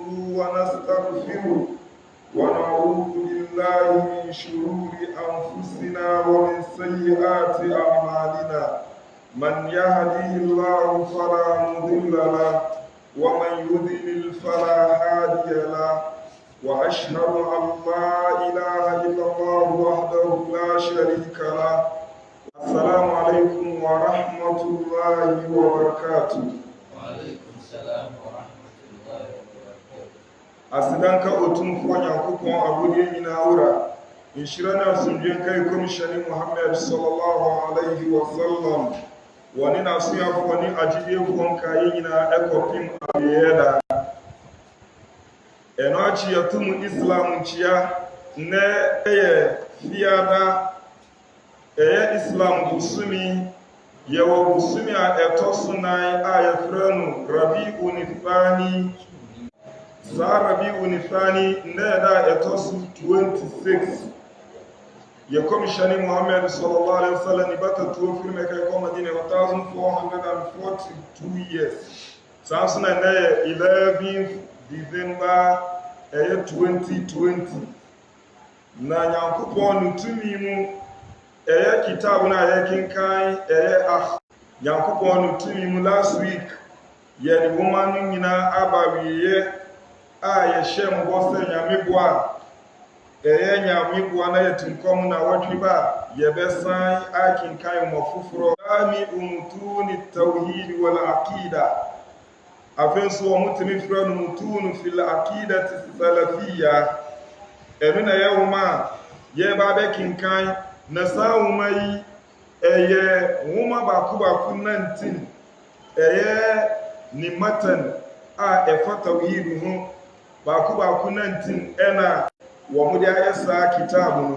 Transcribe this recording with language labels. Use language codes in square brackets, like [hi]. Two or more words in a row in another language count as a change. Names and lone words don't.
[ar] ونستغفره ونعوذ بالله من شرور أنفسنا ومن سيئات أعمالنا من يهده الله فلا مضل له ومن يضلل فلا هادي له وأشهد أن لا إله إلا الله وحده لا شريك له. السلام عليكم ورحمة الله وبركاته. وعليكم السلام ورحمة الله وبركاته. [ak] Asidanka otumfo Nyankopɔn abudie nyinaa wura nhyira na asomdwe kai komishani Muhammad [ar] صلى الله عليه وسلم [ak] wɔne n'asoafoɔ ne agyidiefoɔ nkaeɛ nyinaa ɛkɔpem awieyɛda. Ɛno akyi yɛtom Islam nkyia nnɛ ɛyɛ fiada ɛyɛ Islam busumi yɛwɔ busumi a ɛtɔ so nan a yɛfrɛ no Rabi'ul Thani. Saa Rabi'ul Thani nnɛ yɛda a ɛtɔ so 26 yɛ komishani Muhammad [ar] صلى الله عليه وسلم [ak] ni batatuo firi Mɛka ɛkɔ Madina 1442 years. Saa nso na nnɛ yɛ 11th December 2020 na Nyankopɔn no tumi mu kitab na yɛkenkan Nyankopɔn no tumi mu [en] last week [ak] yɛde woma no nyinaa aba wieɛ a yɛhyɛ mbɔ sɛ nyameboa nyameboa na yɛtinkɔm na wɔtwe ba yɛbɛsan akenkan mmɔ foforɔ ami umutuni tawhid wal aqida. Afei nso wɔn tumi frɛ no mutunu fil aqidati salafiyya. Ɛno na ɛyɛ nwoma a yɛba abɛkenkan na saa nwoma yi ɛyɛ nwoma baako 19 ɛyɛ ne matan a ɛfa tawhid ho baako 19 ɛna wɔn de ayɛ saa kitabu no.